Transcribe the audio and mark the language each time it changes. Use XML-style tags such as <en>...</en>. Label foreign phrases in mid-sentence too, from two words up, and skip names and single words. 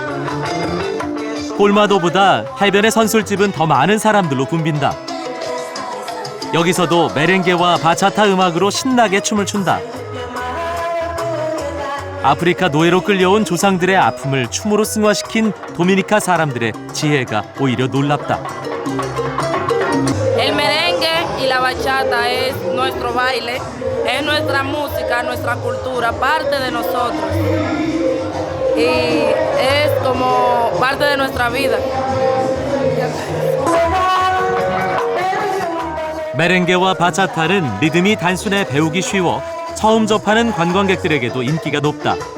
<ko>폴마도보다 해변의 선술집은 더 많은 사람들로 붐빈다. 여기서도 메렝게와 바차타 음악으로 신나게 춤을 춘다. 아프리카 노예로 끌려온 조상들의 아픔을 춤으로 승화시킨 도미니카 사람들의 지혜가 오히려 놀랍다.</ko> <es>El merengue y la bachata es nuestro baile, es nuestra música, nuestra cultura, parte de nosotros. Y es como parte de nuestra vida.</es> <ko>메렝게와 바차타는 리듬이 단순해 배우기 쉬워 처음 접하는 관광객들에게도 인기가 높다.</ko>